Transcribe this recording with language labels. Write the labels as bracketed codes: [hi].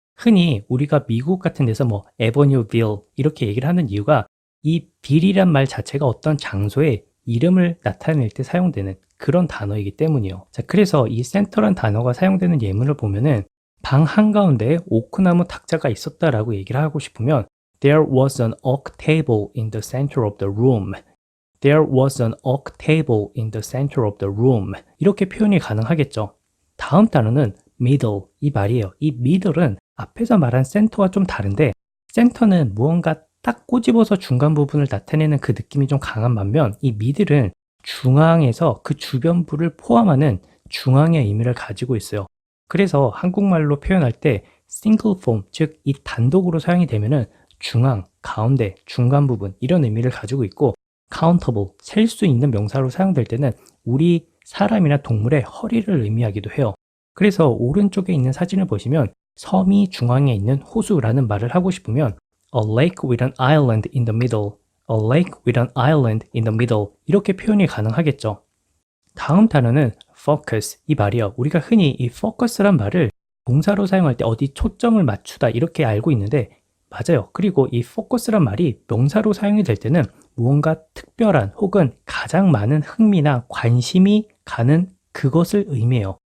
[ko] 흔히 우리가 미국 같은 데서 뭐 에버뉴빌 이렇게 얘기를 하는 이유가 이 빌이란 말 자체가 어떤 장소의 이름을 나타낼 때 사용되는 그런 단어이기 때문이요. 자, 그래서 이 센터란 단어가 사용되는 예문을 보면은 방 한가운데에 오크나무 탁자가 있었다라고 얘기를 하고 싶으면 [en] There was an oak table in the center of the room. There was an oak table in the center of the room. [ko] 이렇게 표현이 가능하겠죠. 다음 단어는 middle 이 말이에요. 이 middle은 앞에서 말한 센터와 좀 다른데 센터는 무언가 딱 꼬집어서 중간 부분을 나타내는 그 느낌이 좀 강한 반면 이 middle은 중앙에서 그 주변부를 포함하는 중앙의 의미를 가지고 있어요. 그래서 한국말로 표현할 때 single form 즉 이 단독으로 사용이 되면은 중앙, 가운데, 중간 부분 이런 의미를 가지고 있고 countable, 셀 수 있는 명사로 사용될 때는 우리 사람이나 동물의 허리를 의미하기도 해요. 그래서 오른쪽에 있는 사진을 보시면 섬이 중앙에 있는 호수라는 말을 하고 싶으면 [en] A lake with an island in the middle, [ko] A lake with an island in the middle 이렇게 표현이 가능하겠죠. 다음 단어는 focus 이 말이요. 우리가 흔히 이 focus란 말을 동사로 사용할 때 어디 초점을 맞추다 이렇게 알고 있는데 맞아요. 그리고 이 focus란 말이 명사로 사용이 될 때는 무언가 특별한 혹은 가장 많은 흥미나 관심이 가는 그것을 의미해요.